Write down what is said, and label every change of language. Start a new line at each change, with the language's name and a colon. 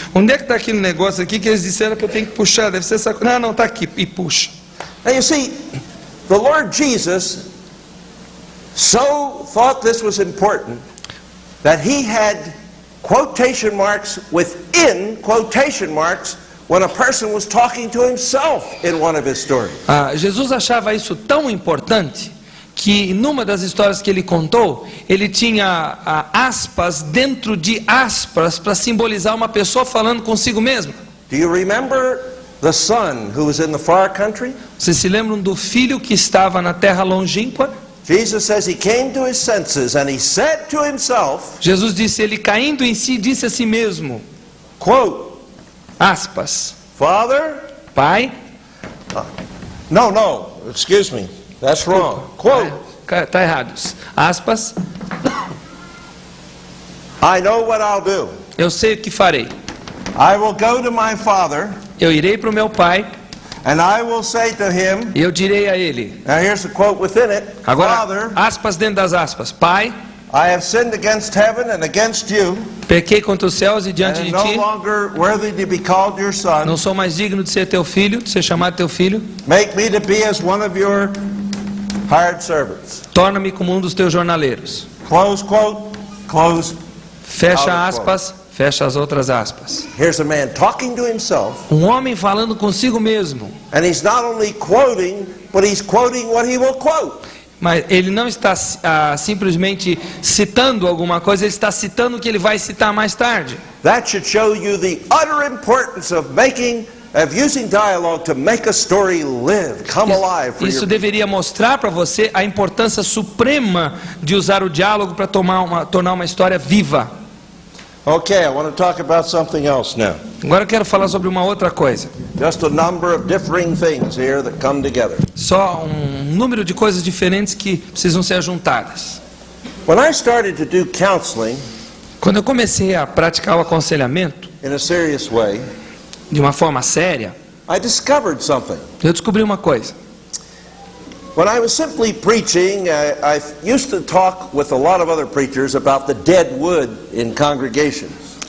Portuguese: Onde é que está aquele negócio aqui que eles disseram que eu tenho que puxar? Deve ser essa coisa. Não, está aqui. E puxa.
English: Now you see, the Lord Jesus so thought this was important that he had quotation marks within quotation marks when a person was talking to himself in one of his stories.
Portuguese: Jesus achava isso tão importante que numa das histórias que ele contou, ele tinha aspas dentro de aspas para simbolizar uma pessoa falando consigo mesma.
English: Do you remember the son who was in the far country?
Portuguese: Vocês se lembram do filho que estava na terra longínqua?
English: Jesus says he came to his senses and he said to himself,
Portuguese: Jesus disse, ele caindo em si, disse a si mesmo,
English: quote,
Portuguese: aspas,
English: Father,
Portuguese: Pai,
English: no, excuse me, that's wrong. Quote,
Portuguese: está errado, aspas,
English: I know what I'll do.
Portuguese: eu sei o que farei.
English: I will go to my father
Portuguese: Eu irei para o meu pai
English: and I will say to him,
Portuguese: e eu direi a ele.
English: now here's the quote within it,
Portuguese: Agora,
English: Father,
Portuguese: aspas dentro das aspas, Pai,
English: I have sinned against heaven and against you,
Portuguese: pequei contra os céus e
English: and
Portuguese: diante
English: am
Portuguese: de
English: no
Portuguese: ti,
English: longer worthy to be called your son.
Portuguese: não sou mais digno de ser teu filho, de ser chamado teu filho.
English: Make me to be as one of your hired servants.
Portuguese: Torna-me como um dos teus jornaleiros.
English: Close quote, close.
Portuguese: Fecha aspas, fecha as outras aspas.
English: Here's a man talking to himself,
Portuguese: Um homem falando consigo mesmo,
English: and he's not only quoting, but he's quoting what he will quote.
Portuguese: mas ele não está simplesmente citando alguma coisa, ele está citando o que ele vai citar mais tarde.
English: That should show you the utter importance of using dialogue to make a story live, come alive for
Portuguese: Isso
English: your...
Portuguese: deveria mostrar para você a importância suprema de usar o diálogo para tornar uma história viva.
English: Okay, I want to talk about something else now.
Portuguese: Agora eu quero falar sobre uma outra coisa.
English: Just a number of differing things here that come together.
Portuguese: Só um número de coisas diferentes que precisam ser juntadas.
English: When I started to do counseling
Portuguese: Quando eu comecei a praticar o aconselhamento
English: in a serious way,
Portuguese: de uma forma séria,
English: I discovered something.
Portuguese: eu descobri uma coisa.
English: When I was simply preaching, I used to talk with a lot of other preachers about the dead wood in congregations.